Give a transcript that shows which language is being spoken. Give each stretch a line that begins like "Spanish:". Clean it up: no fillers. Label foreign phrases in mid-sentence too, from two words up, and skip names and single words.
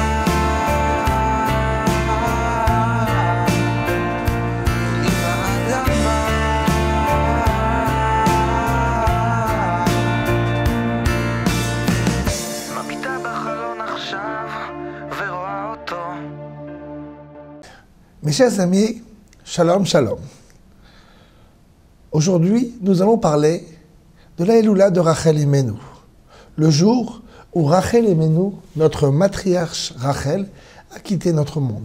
Hebrew: אל ליב האדמה מביטה בחלון עכשיו ורואה אותו
French: Mes chers amis,
Hebrew: שלום, שלום.
French: Aujourd'hui, nous allons parler de la Elula de Rachel Imenu, le jour où Rachel Imenu, notre matriarche Rachel, a quitté notre monde.